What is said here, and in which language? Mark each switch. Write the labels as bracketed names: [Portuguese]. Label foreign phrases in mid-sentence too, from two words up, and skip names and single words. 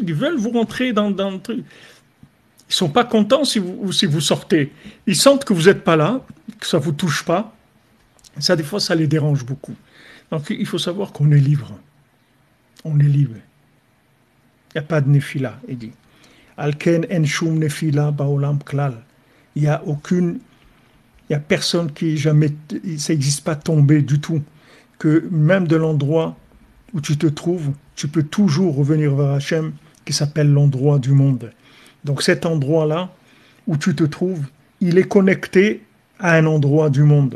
[French] Ils veulent vous rentrer dans le truc. Ils ne sont pas contents si vous sortez. Ils sentent que vous n'êtes pas là, que ça ne vous touche pas. Ça, des fois, ça les dérange beaucoup. Donc, il faut savoir qu'on est libre. On est libre. Il n'y a pas de nefila, il dit. [Hebrew] לכן אין שום נפילה בעולם כלל. [French] Il n'y a aucune, il n'y a personne qui jamais, ça n'existe pas tombé du tout. Que même de l'endroit où tu te trouves, tu peux toujours revenir vers Hachem, qui s'appelle l'endroit du monde. Donc cet endroit-là, où tu te trouves, il est connecté à un endroit du monde.